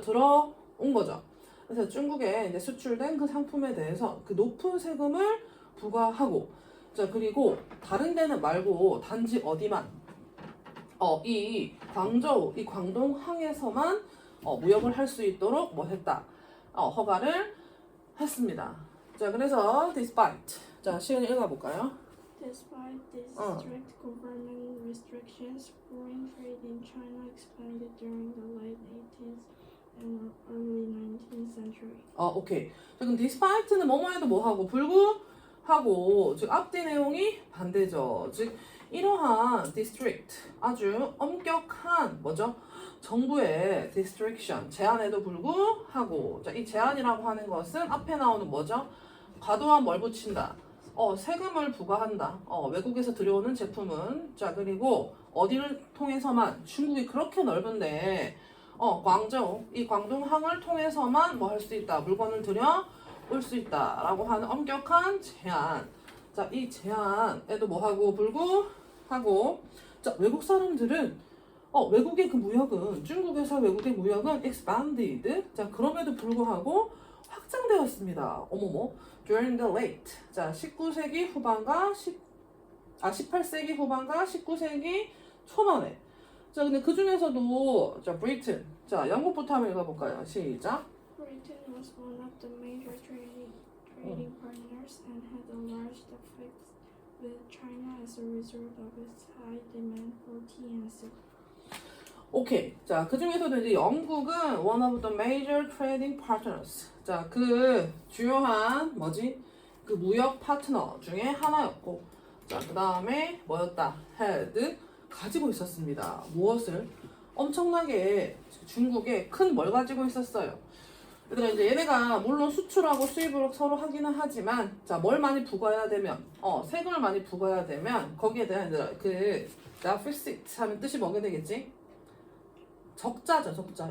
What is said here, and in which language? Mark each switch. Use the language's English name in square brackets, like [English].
[Korean] 들어온 거죠. 그래서 중국에 이제 수출된 그 상품에 대해서 그 높은 세금을 부과하고 자, 그리고 다른 데는 말고 단지 어디만 이 광저우, 이 광동항에서만 무역을 할 수 있도록 뭐 했다? 허가를 했습니다. 자, 그래서 despite 자, 시은이 읽어볼까요? [English] Despite these [Korean] 어. [English] strict government restrictions, foreign trade in China expanded during the late 18th and early 19th century. [Korean] 오케이. 자, 그럼 despite는 뭐뭐해도 뭐하고 불구하고 즉 앞뒤 내용이 반대죠. 즉 이러한 district 아주 엄격한 뭐죠? 정부의 restriction 제한에도 불구하고 자, 이 제한이라고 하는 것은 앞에 나오는 뭐죠? 과도한 뭘 붙인다. 세금을 부과한다. 외국에서 들여오는 제품은 자 그리고 어디를 통해서만 중국이 그렇게 넓은데 광저우 이 광동항을 통해서만 뭐 할 수 있다. 물건을 들여올 수 있다라고 하는 엄격한 제한. 자, 이 제한에도 뭐하고 불구하고 자 외국 사람들은 외국의 그 무역은 중국에서 외국의 무역은 expanded 자 그럼에도 불구하고 확장되었습니다. 어머머 during the late 자 19세기 후반과 18세기 후반과 19세기 초반에 자 근데 그 중에서도 자 브리튼 자 영국부터 한번 읽어볼까요? 시작. [English] Britain was one of the major trading partners and had a large effect with China as a result of its high demand for tea and silk. [Korean] 오케이. 자, 그 중에서도 이제 영국은 [English] one of the major trading partners. [Korean] 자, 그 주요한 뭐지? 그 무역 파트너 중에 하나였고, 자, 그 다음에 뭐였다? had 가지고 있었습니다. 무엇을? 엄청나게 중국에 큰 뭘 가지고 있었어요. 얘들아 이제 얘네가 물론 수출하고 수입을 서로 하기는 하지만 자, 뭘 많이 부과해야 되면 세금을 많이 부과해야 되면 거기에 대한 얘들아 그 deficit 하면 뜻이 뭐게 되겠지? 적자죠, 적자.